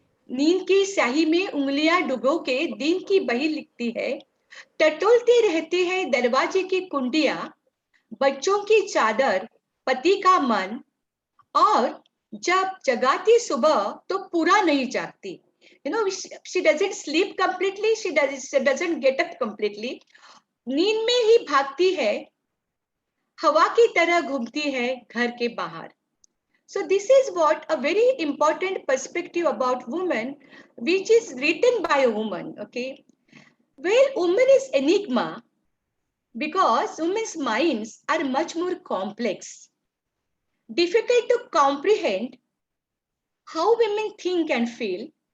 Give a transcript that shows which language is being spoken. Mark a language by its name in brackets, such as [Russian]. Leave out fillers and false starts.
[Hindi] नींद की स्याही में उंगलियां डुबो के दिन की बही लिखती है. टटोलती रहती है दरवाजे की कुंडियां, बच्चों की चादर, पति का मन, और जब जगाती सुबह तो पूरा नहीं जागती. [English] You know, she doesn't sleep completely, she doesn't get up completely. [Hindi] नींद में ही भागती है, हवा की तरह घूमती है घर के बाहर. [English] So this is what a very important perspective about women, which is written by a woman. Okay, well, woman is enigma because women's minds are much more complex, difficult to comprehend how women think and feel.